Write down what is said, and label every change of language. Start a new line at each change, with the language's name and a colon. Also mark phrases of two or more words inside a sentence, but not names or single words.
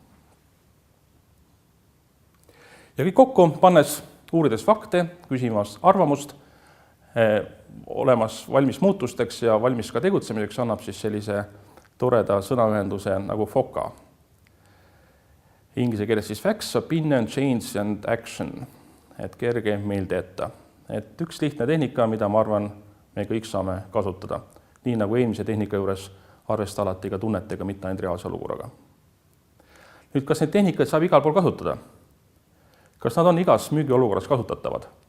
Estonian: Ja kõik kokku pannes, uurides fakte, küsimas arvamust, olemas valmis muutusteks ja valmis ka tegutsemiseks, annab siis sellise toreda sõnaühenduse nagu FOCA. Inglise keeles siis
English: facts, opinion, change and action.
Estonian: Et kerge meelde jätta. Et üks lihtne tehnika, mida ma arvan, me kõik saame kasutada. Nii nagu eelmise tehnika juures arvestada alati ka tunnetega, mitte ainult reaalse olukorraga. Nüüd, kas neid tehnikaid saab igal pool kasutada? Kas nad on igas müügiolukorras kasutatavad?